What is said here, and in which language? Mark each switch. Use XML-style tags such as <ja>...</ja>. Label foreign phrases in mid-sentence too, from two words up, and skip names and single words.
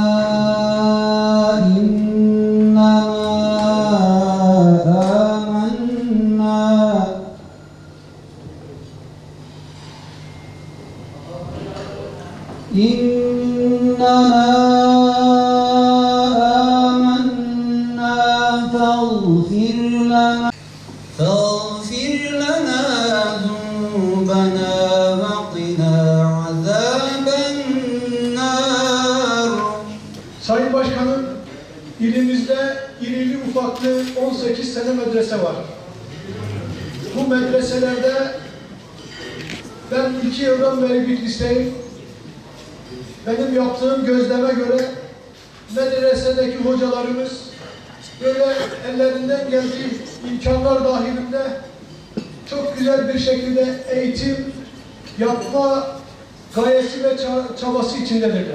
<ar>إننا آمنا فاغفر لنا ذنوبنا وقنا عذاب النار.</ar> <tr>Sayın Başkanım, ilimizde irili ufaklı 18 tane medrese var. Bu medreselerde ben 2 yıldan beri Bitlis'teyim. Benim yaptığım gözleme göre medresedeki hocalarımız böyle ellerinden geldiği imkanlar dahilinde çok güzel bir şekilde eğitim yapma gayesi ve çabası içindedirler.</tr>